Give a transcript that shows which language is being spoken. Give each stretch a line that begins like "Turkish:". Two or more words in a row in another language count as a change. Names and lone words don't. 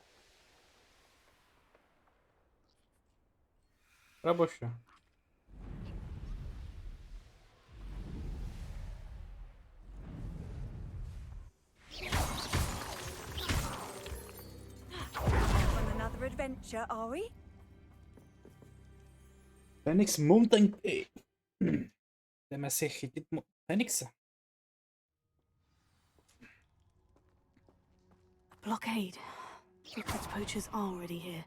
English: Raboše. On another adventure, are we? Phoenix Mountain.
Czech: Jdeme si chytit Phoenixe.
English: Blockade. Rookwood's poachers are already here.